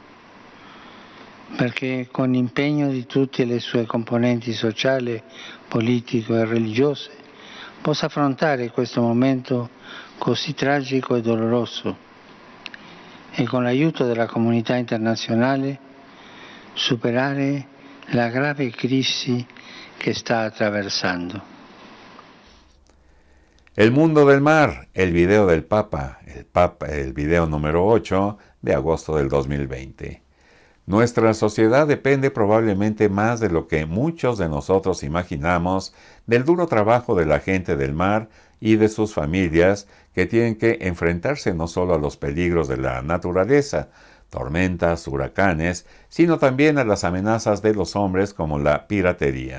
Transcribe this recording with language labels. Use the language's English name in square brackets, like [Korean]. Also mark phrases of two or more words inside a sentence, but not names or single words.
[Italian] perché con l'impegno di tutte le sue componenti sociali, politiche e religiose possa affrontare questo momento così tragico e doloroso e con l'aiuto della comunità internazionale superare la grave crisi [Spanish] que está atravesando. El mundo del mar, el video del Papa, el video número 8 de agosto del 2020. Nuestra sociedad depende probablemente más de lo que muchos de nosotros imaginamos del duro trabajo de la gente del mar y de sus familias que tienen que enfrentarse no solo a los peligros de la naturaleza, tormentas, huracanes, sino también a las amenazas de los hombres como la piratería.